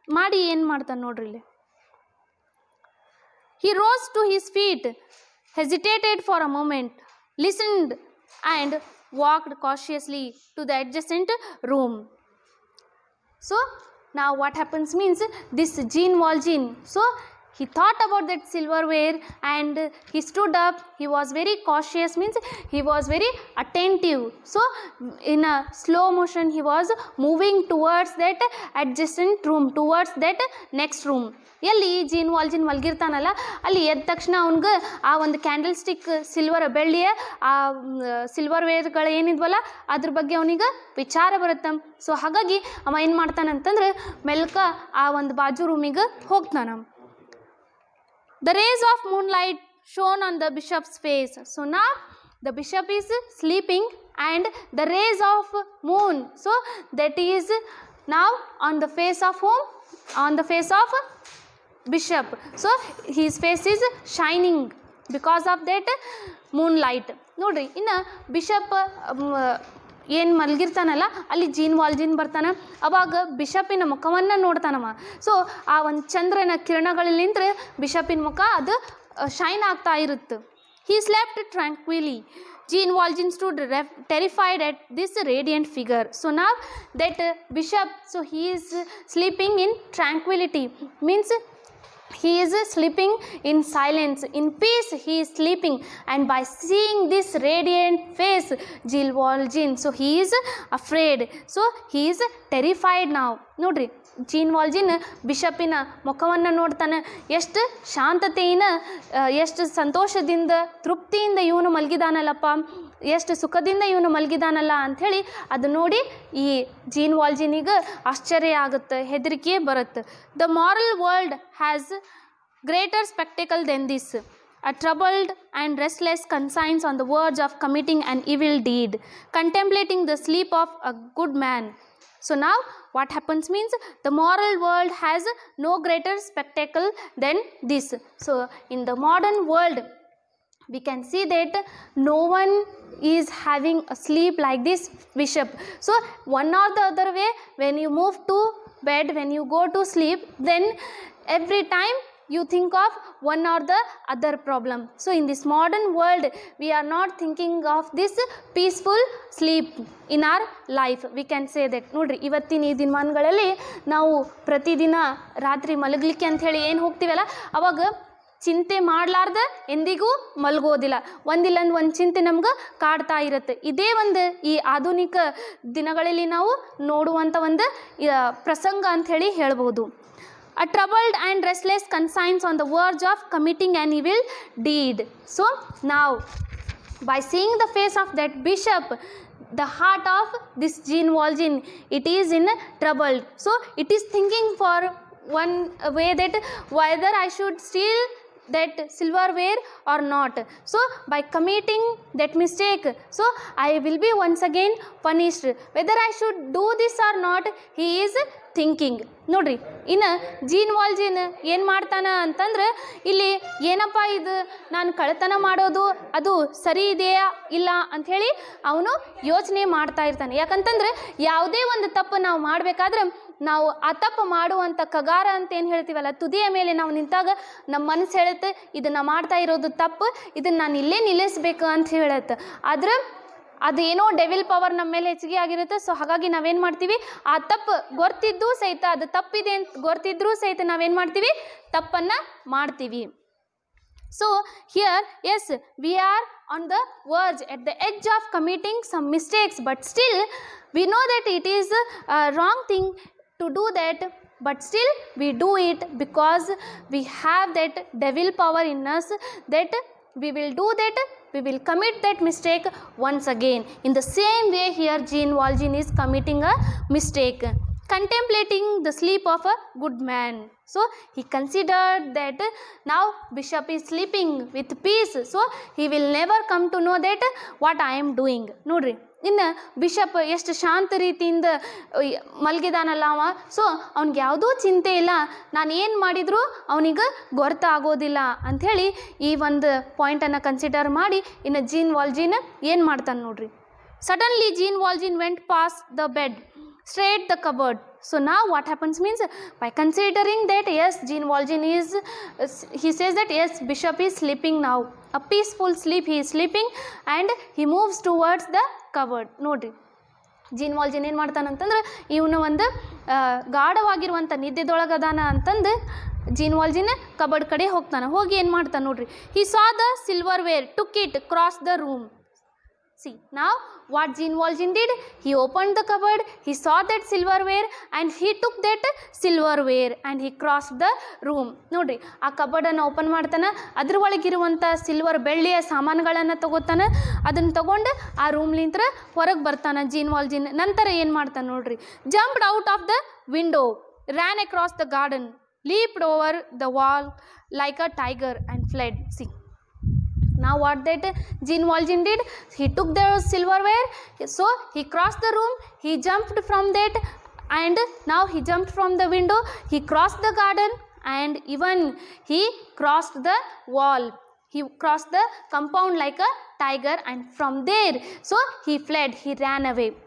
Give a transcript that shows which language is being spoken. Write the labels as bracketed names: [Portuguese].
[Kannada] ಮಾಡಿ ಏನು ಮಾಡ್ತಾನೆ ನೋಡ್ರಿ ಇಲ್ಲಿ. [English] He rose to his feet, hesitated for a moment, listened and walked cautiously to the adjacent room. So now what happens means, this Jean Valjean, so he thought about that silverware and he stood up. He was very cautious, means he was very attentive. So in a slow motion he was moving towards that adjacent room, towards that next room. [Kannada] ಎಲ್ಲಿ gene ವಾಲ್ಜಿನ್ ಮಲಗಿರ್ತಾನಲ್ಲ ಅಲ್ಲಿ ಎದ್ದ ತಕ್ಷಣ ಅವನಿಗೆ ಆ ಒಂದು candle stick ಬೆಳ್ಳಿಯ ಆ silver ವೇರ್ಗಳು ಏನಿದ್ವಲ್ಲ ಅದ್ರ ಬಗ್ಗೆ ಅವನಿಗೆ ವಿಚಾರ ಬರುತ್ತೆ. ಸೊ ಹಾಗಾಗಿ ಅವ ಏನು ಮಾಡ್ತಾನಂತಂದ್ರೆ ಮೆಲ್ಕ ಆ ಒಂದು ಬಾಜು ರೂಮಿಗೆ ಹೋಗ್ತಾನ. [English] The rays of moonlight shone on the bishop's face. So now the bishop is sleeping and the rays of moon, so that is now on the face of whom? On the face of bishop. So his face is shining because of that moonlight. [Kannada] ನೋಡ್ರಿ, ಇನ್ನು bishop ಏನು ಮಲಗಿರ್ತಾನಲ್ಲ ಅಲ್ಲಿ gene ವಾಲ್ಜಿನ್ ಬರ್ತಾನೆ. ಅವಾಗ ಬಿಷಪಿನ ಮುಖವನ್ನು ನೋಡ್ತಾನವ. So ಆ ಒಂದು ಚಂದ್ರನ ಕಿರಣಗಳಿಂದ ಬಿಷಪಿನ ಮುಖ ಅದು ಶೈನ್ ಆಗ್ತಾ ಇರುತ್ತೆ. [English] He slept tranquilly. Jean Valjean stood terrified at this radiant figure. So now that bishop, so he is sleeping in tranquility, means he is sleeping in silence, in peace he is sleeping. And by seeing this radiant face, Jean Valjean, so he is afraid, so he is terrified now. [Kannada] ನೋಡ್ರಿ, gene ವಾಲ್ಜಿನ್ ಬಿಷಪಿನ ಮುಖವನ್ನು ನೋಡ್ತಾನೆ. ಎಷ್ಟು ಶಾಂತತೆಯಿಂದ, ಎಷ್ಟು ಸಂತೋಷದಿಂದ, ತೃಪ್ತಿಯಿಂದ ಇವನು ಮಲಗಿದಾನಲ್ಲಪ್ಪ, ಎಷ್ಟು ಸುಖದಿಂದ ಇವನು ಮಲಗಿದಾನಲ್ಲ ಅಂಥೇಳಿ ಅದು ನೋಡಿ ಈ ಜೀನ್ ವಾಲ್ಜಿನಿಗೆ ಆಶ್ಚರ್ಯ ಆಗುತ್ತೆ, ಹೆದರಿಕೆ ಬರುತ್ತೆ. [English] The moral world has greater spectacle than this. A troubled and restless conscience on the verge of committing an evil deed, contemplating the sleep of a good man. So now what happens means, the moral world has no greater spectacle than this. So in the modern world we can see that no one is having a sleep like this bishop. So one or the other way, when you move to bed, when you go to sleep, then every time you think of one or the other problem. So in this modern world we are not thinking of this peaceful sleep in our life, we can say that. [Kannada] ನೋಡ್ರಿ, ಇವತ್ತಿನ ಈ ದಿನಮಾನಗಳಲ್ಲಿ ನಾವು ಪ್ರತಿದಿನ ರಾತ್ರಿ ಮಲಗಲಿಕ್ಕೆ ಅಂಥೇಳಿ ಏನು ಹೋಗ್ತೀವಲ್ಲ ಅವಾಗ ಚಿಂತೆ ಮಾಡಲಾರ್ದ ಎಂದಿಗೂ ಮಲಗೋದಿಲ್ಲ. ಒಂದಿಲ್ಲ ಒಂದು ಚಿಂತೆ ನಮ್ಗೆ ಕಾಡ್ತಾ ಇರುತ್ತೆ. ಇದೇ ಒಂದು ಈ ಆಧುನಿಕ ದಿನಗಳಲ್ಲಿ ನಾವು ನೋಡುವಂಥ ಒಂದು ಪ್ರಸಂಗ ಅಂಥೇಳಿ ಹೇಳ್ಬೋದು. [English] A troubled and restless conscience on the verge of committing an evil deed. So now by seeing the face of that bishop, the heart of this Jean Valjean, it is in trouble. So it is thinking for one way that whether I should steal that silverware or not. So by committing that mistake, so I will be once again punished. Whether I should do this or not, he is thinking. [Kannada] ನೋಡ್ರಿ, ಇನ್ನು gene ವಾಲ್ಜೀನ್ ಏನು ಮಾಡ್ತಾನೆ ಅಂತಂದ್ರೆ, ಇಲ್ಲಿ ಏನಪ್ಪ ಇದು ನಾನು ಕಳ್ಳತನ ಮಾಡೋದು ಅದು ಸರಿ ಇದೆಯಾ ಇಲ್ಲ ಅಂಥೇಳಿ ಅವನು ಯೋಚನೆ ಮಾಡ್ತಾ ಇರ್ತಾನೆ. ಯಾಕಂತಂದ್ರೆ ಯಾವುದೇ ಒಂದು ತಪ್ಪು ನಾವು ಮಾಡಬೇಕಾದ್ರೆ ನಾವು ಆ ತಪ್ಪು ಮಾಡುವಂಥ ಕಗಾರ ಅಂತ ಏನು ಹೇಳ್ತೀವಲ್ಲ, ತುದಿಯ ಮೇಲೆ ನಾವು ನಿಂತಾಗ ನಮ್ಮ ಮನಸ್ಸು ಹೇಳುತ್ತೆ ಇದನ್ನು ಮಾಡ್ತಾ ಇರೋದು ತಪ್ಪು, ಇದನ್ನು ನಾನು ಇಲ್ಲೇ ನಿಲ್ಲಿಸ್ಬೇಕು ಅಂತ ಹೇಳುತ್ತೆ. ಆದ್ರೆ ಅದು ಏನೋ ಡೆವಿಲ್ ಪವರ್ ನಮ್ಮ ಮೇಲೆ ಹೆಚ್ಚಿಗೆ ಆಗಿರುತ್ತೆ. ಸೊ ಹಾಗಾಗಿ ನಾವೇನು ಮಾಡ್ತೀವಿ, ಆ ತಪ್ಪು ಗೊತ್ತಿದ್ದು ಸಹಿತ, ಅದು ತಪ್ಪಿದೆ ಅಂತ ಗೊತ್ತಿದ್ರೂ ಸಹಿತ ನಾವೇನು ಮಾಡ್ತೀವಿ, ತಪ್ಪನ್ನು ಮಾಡ್ತೀವಿ. [English] So here, yes, we are on the verge, at the edge of committing some mistakes, but still we know that it is a wrong thing to do that, but still we do it because we have that devil power in us, that we will do that, we will commit that mistake once again. In the same way here Jean Valjean is committing a mistake, contemplating the sleep of a good man. So he considered that now bishop is sleeping with peace, so he will never come to know that what I am doing. [Kannada] ನೋಡ್ರಿ, ಇನ್ನು bishop ಎಷ್ಟು ಶಾಂತ ರೀತಿಯಿಂದ ಮಲಗಿದಾನಲ್ಲ ಅವ. So ಅವ್ನಿಗೆ ಯಾವುದೂ ಚಿಂತೆ ಇಲ್ಲ, ನಾನು ಏನು ಮಾಡಿದರೂ ಅವನಿಗೆ ಗೊತ್ತಾಗೋದಿಲ್ಲ ಅಂಥೇಳಿ ಈ ಒಂದು ಪಾಯಿಂಟನ್ನು ಕನ್ಸಿಡರ್ ಮಾಡಿ ಇನ್ನು ಜೀನ್ ವಾಲ್ಜೀನ್ ಏನು ಮಾಡ್ತಾನೆ ನೋಡ್ರಿ. [English] Suddenly Jean Valjean went past the bed, straight the cupboard. So now what happens means, by considering that yes, Jean Valjean is, he says that yes, bishop is sleeping now, a peaceful sleep he is sleeping, and he moves towards the cupboard. [Kannada] ನೋಡ್ರಿ, gene ವಾಲ್ಜೀನ್ ಏನು ಮಾಡ್ತಾನೆ ಅಂತಂದ್ರೆ, ಇವನು ಒಂದು ಗಾಢವಾಗಿರುವಂಥ ನಿದ್ದೆದೊಳಗದಾನ ಅಂತಂದು gene ವಾಲ್ಜೀನ್ cupboard ಕಡೆ ಹೋಗ್ತಾನೆ. ಹೋಗಿ ಏನು ಮಾಡ್ತಾನೆ ನೋಡ್ರಿ, [English] he saw the silverware, took it, crossed the room. See, now what Jean Valjean did, he opened the cupboard, he saw that silverware and he took that silverware and he crossed the room. [Kannada] ನೋಡ್ರಿ, ಆ ಕಬರ್ಡನ್ನು open ಮಾಡ್ತಾನೆ, ಅದ್ರ ಒಳಗಿರುವಂಥ silver ಬೆಳ್ಳಿಯ ಸಾಮಾನುಗಳನ್ನು ತಗೋತಾನೆ, ಅದನ್ನು ತಗೊಂಡು ಆ ರೂಮ್ಲಿಂತ್ರ ಹೊರಗೆ ಬರ್ತಾನೆ ಜೀನ್ ವಾಲ್ಜೀನ್. ನಂತರ ಏನು ಮಾಡ್ತಾನೆ ನೋಡ್ರಿ, [English] Jumped out of the window, ran across the garden, leaped over the wall like a tiger and fled. See, now what that Jean Valjean did, he took the silverware, so he crossed the room, he jumped from that, and now he jumped from the window, he crossed the garden, and even he crossed the wall, he crossed the compound like a tiger, and from there so he fled, he ran away.